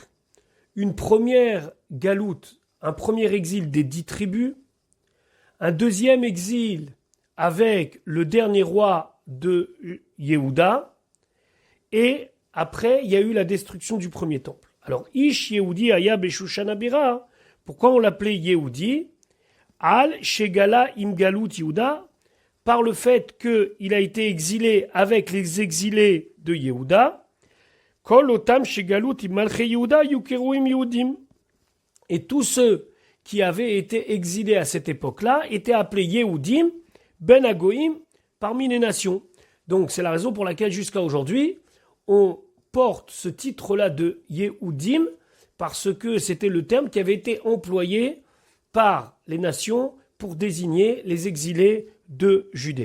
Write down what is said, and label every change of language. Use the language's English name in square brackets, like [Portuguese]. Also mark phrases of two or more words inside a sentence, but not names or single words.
[French] Une première galoute, un premier exil des 10 tribus, un deuxième exil avec le dernier roi de Yehuda, et après il y a eu la destruction du premier temple. Alors [Hebrew] איש יהודי היה בשושן הבירה, [French] pourquoi on l'appelait Yehudi? [Hebrew] על שגלה עם גלות יהודה, [French] par le fait qu'il a été exilé avec les exilés de Yehuda. [Hebrew] כל אותם שגלו עם מלכי יהודה יקראו הם יהודים. [French] Et tous ceux qui avaient été exilés à cette époque-là étaient appelés Yehudim, [Hebrew] בין הגויים, [French] parmi les nations. Donc c'est la raison pour laquelle jusqu'à aujourd'hui, on porte ce titre-là de Yehudim, parce que c'était le terme qui avait été employé par les nations pour désigner les exilés de Judée.